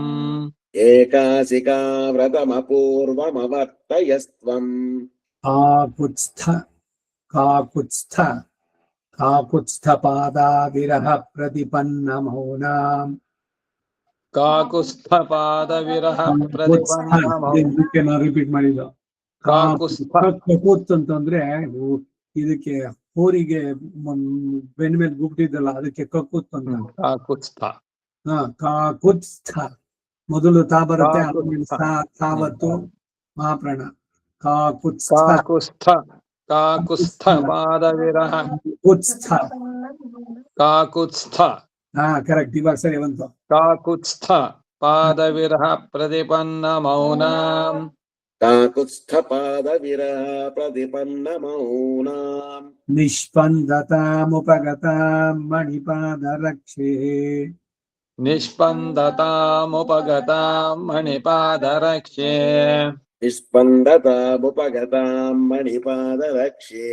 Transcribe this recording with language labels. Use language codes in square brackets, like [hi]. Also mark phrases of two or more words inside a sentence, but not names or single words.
[sa] एकासिका व्रतमपूर्वमवर्तयस्त्वम् काकुत्स्थ विरह प्रतिपन्नमौनाम् काकुत्स्थपादविरह प्रतिपन्नमौ [kn] ರಿಪೀಟ್ ಮಾಡಿದ ಕಾಕುತ್ಸ್ಥ ಕಕುತ್ ಅಂತಂದ್ರೆ ಇದಕ್ಕೆ ಹೋರಿಗೆ ಬೆನ್ ಮೇಲೆ ಗುಪ್ತಿದ್ದಲ್ಲ ಅದಕ್ಕೆ ಕಕುತ್ ಅಂತ ಕಾಕುತ್ಸ್ಥ ಕಾಕುತ್ಸ್ಥ ಮೊದಲು ತಾ ಬರುತ್ತೆ ಕಾಕುತ್ಸ್ಥ. ತಾವತ್ತು ಮಹಾಪ್ರಾಣ ಕಾಕುತ್ಸ್ಥ [sa] ಕಾಕುತ್ಸ್ಥ ಕಾಕುತ್ಸ್ಥ ಪಾದವಿರಹ [kn] ಕುತ್ಸ್ಥ ಕಾಕುತ್ಸ್ಥ ಕರೆಕ್ಟ್ ಇವಾಗ ಸರಿ ಬಂತು [sa] ಕಾಕುತ್ಸ್ಥ ಪಾದವಿರಹ ಪ್ರತಿಪನ್ನ ಮೌನಾಂ काकुत्स्थपादविरह प्रतिपन्नमौनाम् निष्पन्दतामुपगतां मणिपादरक्षे निष्पन्दतामुपगतां मणिपादरक्ष्ये निष्पन्दतामुपगताम् मणिपादरक्षे